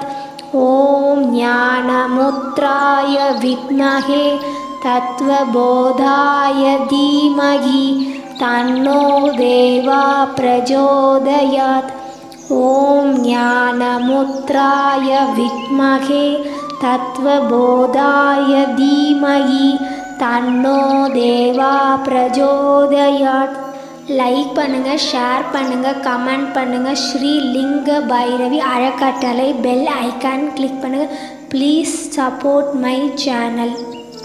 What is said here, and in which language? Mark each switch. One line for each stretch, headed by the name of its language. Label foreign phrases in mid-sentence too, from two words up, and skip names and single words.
Sanskrit: ओम ज्ञानमुद्राय विद्महे तत्त्वबोधाय धीमहि तन्नो देवा प्रचोदयात्। ओम ज्ञानमुद्राय विद्महे तत्त्वबोधाय धीमहि तन्नो देवा प्रचोदयात्.
Tamil: லைக் பண்ணுங்கள், ஷேர் பண்ணுங்கள், கமெண்ட் பண்ணுங்கள். ஸ்ரீ லிங்க பைரவி அறக்கட்டளை பெல் ஐக்கான் கிளிக் பண்ணுங்கள்.
English: please support my channel.